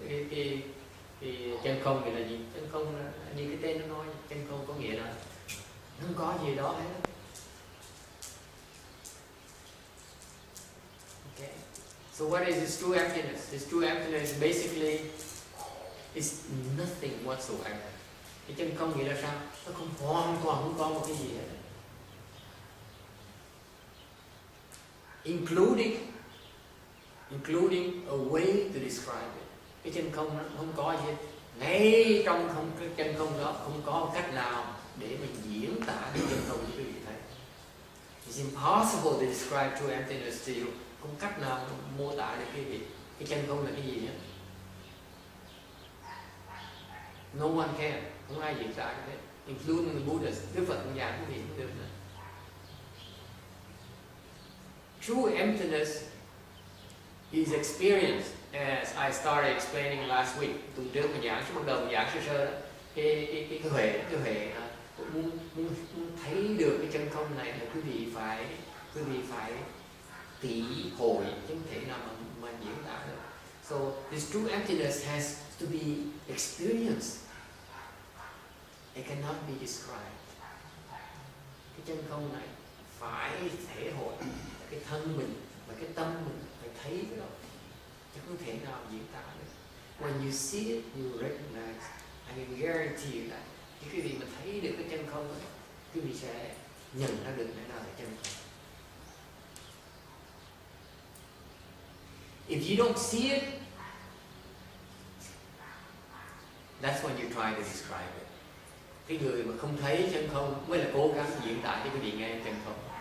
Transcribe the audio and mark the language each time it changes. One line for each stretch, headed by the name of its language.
Vietnamese: Cái chân không nghĩa là gì? Chân không là như cái tên nó nói, chân không có nghĩa là không có gì đó hết.
English: Okay. So what is this true emptiness? This true emptiness basically is nothing whatsoever.
Vietnamese: Cái chân không nghĩa là sao? Nó hoàn toàn không có một cái gì hết.
English: Including a way to describe it.
Vietnamese: Cái chân không nó không có gì hết. Ngay trong cái chân không đó không có cách nào để mình diễn tả cái chân không cho quý vị thấy.
English: It's impossible to describe true emptiness to you.
Vietnamese: Không cách nào mô tả được cái chân không là cái gì hết.
English: No one can.
Vietnamese: Không ai diễn tả được hết.
English: Including the Buddhas.
Vietnamese: Đức Phật cũng giảng cái gì cũng được nữa.
English: True emptiness is experienced, as I started explaining last week.
Vietnamese: Tuần trước mình giảng, bắt đầu mình giảng sơ đó. Cái huệ muốn thấy được cái chân không này là quý vị phải tỉ hội chứ không thể nào mà diễn tả được.
English: So this true emptiness has to be experienced. It cannot be described.
Vietnamese: Cái chân không này phải thể hội cái thân mình và cái tâm mình phải thấy cái đó, chứ không thể nào diễn tả được.
English: When you see it, you recognize. I can guarantee you that.
Vietnamese: Khi quý vị mà thấy được cái chân không ấy, quý vị sẽ nhận ra được cái nào là chân không.
English: If you don't see it, that's when you try to describe it.
Vietnamese: Cái người mà không thấy chân không mới là cố gắng diễn tả cho quý vị nghe chân không.